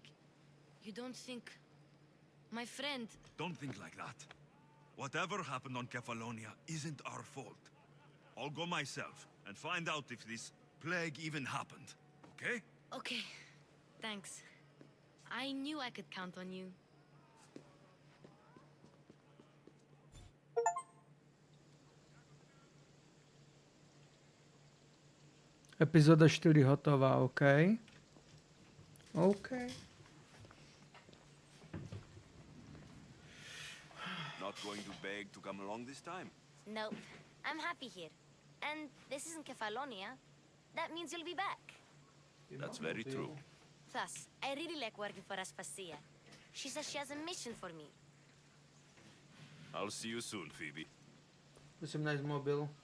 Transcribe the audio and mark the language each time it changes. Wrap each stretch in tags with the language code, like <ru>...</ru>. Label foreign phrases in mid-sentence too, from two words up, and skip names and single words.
<en>You don't think... My friend... Don't think like that. Whatever happened on Kefalonia isn't our fault. I'll go myself and find out if this plague even happened, okay? Okay. Thanks. I knew I could count on you.</en> <sk>Epizóda 4 hotová,</sk> <en>OK. OK. Not going to beg to come along this time? Nope. I'm happy here. And this isn't Kefalonia. That means you'll be back. That's very true. Plus, I really like working for Aspasia. She says she has a mission for me. I'll see you soon, Phoebe.</en> <sk>Musím nájsť mobil.</sk>